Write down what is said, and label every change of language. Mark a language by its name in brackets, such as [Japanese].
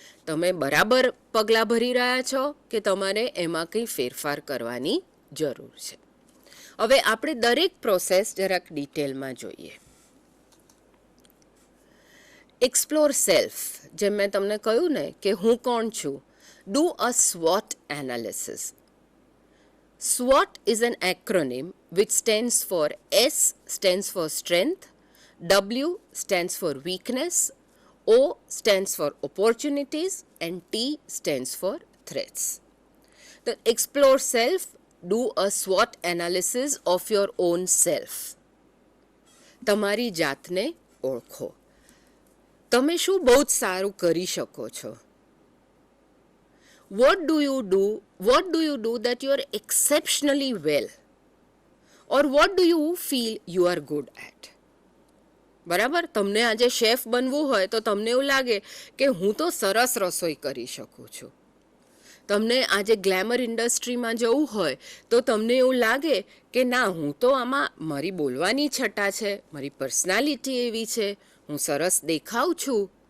[Gujarati] તમે બરાબર પગલાં ભરી રહ્યા છો કે તમારે એમાં કંઈ ફેરફાર કરવાની જરૂર છે. હવે આપણે દરેક પ્રોસેસ જરાક ડિટેલમાં જોઈએ. [English] explore self, [Gujarati] જેમ મેં તમને કહ્યું ને કે હું કોણ છું. [English] Do a SWOT analysis. SWOT is an acronym which stands for S stands for strength, W stands for weakness, O stands for opportunities and T stands for threats. The explore self, do a SWOT analysis of your own self. [Gujarati] તમારી જાતને ઓળખો. તમે શું બહુ જ સારું કરી શકો છો? [English] What do you do that you are exceptionally well? Or what do you feel you are good at? [Gujarati] બરાબર, તમને આજે શેફ બનવું હોય તો તમને એવું લાગે કે હું તો સરસ રસોઈ કરી શકું છું. તમને આજે ગ્લેમર ઇન્ડસ્ટ્રીમાં જવું હોય તો તમને એવું લાગે કે ના, હું તો આમાં મારી બોલવાની છટા છે, મારી પર્સનાલિટી એવી છે, હું સરસ દેખાઉં છું.